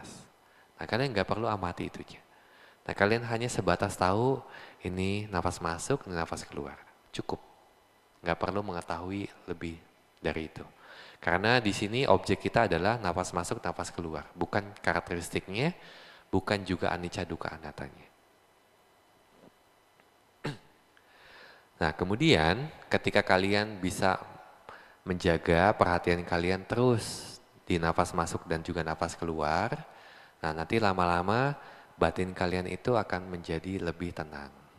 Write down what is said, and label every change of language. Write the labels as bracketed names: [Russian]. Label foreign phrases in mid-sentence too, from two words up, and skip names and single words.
[Indonesian] Nah, kalian nggak perlu amati itu. Nah, kalian hanya sebatas tahu ini nafas masuk, ini nafas keluar. Cukup. Nggak perlu mengetahui lebih dari itu. Karena di sini objek kita adalah nafas masuk, nafas keluar. Bukan karakteristiknya, bukan juga [Pali] anicca dukkha anattanya. [Indonesian] Nah, kemudian ketika kalian bisa menjaga perhatian kalian terus di nafas masuk dan juga nafas keluar, nah nanti lama-lama batin kalian itu akan menjadi lebih tenang.